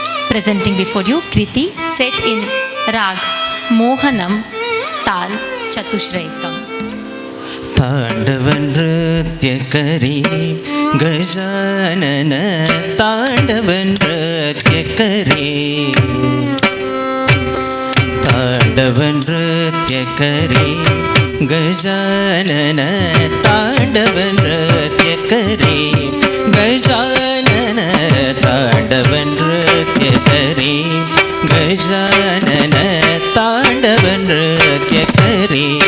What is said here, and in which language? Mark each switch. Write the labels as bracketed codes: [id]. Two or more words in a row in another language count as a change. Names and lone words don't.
[en] Presenting before you Kriti set in Rag Mohanam Tal Chatushrayakam. [mr] तांडव नृत्य करी गजानन तांडव नृत्य करी तांडव नृत्य करी गजानन तांडव नृत्य करी गजानन तांडव नृत्य करी गजानन तांडव नृत्य करी